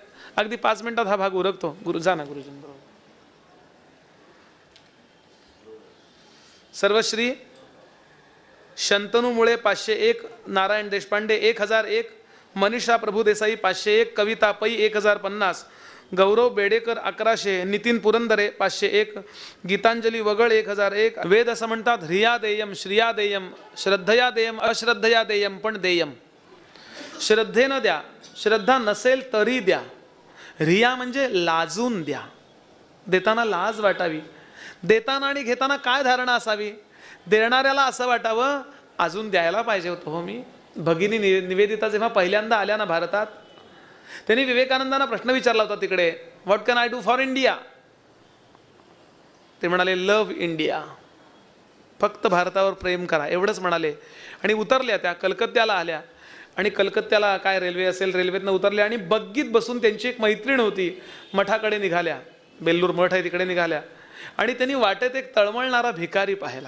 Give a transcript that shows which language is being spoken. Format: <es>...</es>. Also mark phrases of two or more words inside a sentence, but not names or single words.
<mr>अगदी 5 मिनिटात हा भाग उरकतो. गुरु जा ना गुरुजींबरोबर. सर्वश्री शंतनू मुळे 501, नारायण देशपांडे 1001, मनीषा प्रभुदेसाई 501, कविता पै 1050, गौरव बेडेकर 1100, नितीन पुरंदरे 501, गीतांजली वगळ 1001. वेद असं म्हणतात,</mr> <sa>ह्रिया देयम श्रिया देयम श्रद्धया देयम अश्रद्धया देयम,</sa> <mr>पण देयम श्रद्धेनं द्या. श्रद्धा नसेल तरी द्या. ह्रिया म्हणजे लाजून द्या, देताना लाज वाटावी. देताना आणि घेताना काय धारणा असावी, देणाऱ्याला असं वाटावं अजून द्यायला पाहिजे होतं. हो, मी भगिनी निवेदिता जेव्हा पहिल्यांदा आल्या ना भारतात, त्यांनी विवेकानंदांना प्रश्न विचारला होता तिकडे,</mr> <en>What can I do for India.</en> <mr>ते म्हणाले</mr> <en>love India,</en> <mr>फक्त भारतावर प्रेम करा, एवढंच म्हणाले. आणि उतरल्या त्या कलकत्त्याला आल्या. आणि कलकत्त्याला काय रेल्वे असेल, रेल्वेतनं उतरल्या आणि बग्गीत बसून त्यांची एक मैत्रीण होती, मठाकडे निघाल्या. बेल्लूर मठ आहे तिकडे निघाल्या. आणि त्यांनी वाटेत एक तळमळणारा भिकारी पाहिला.</mr>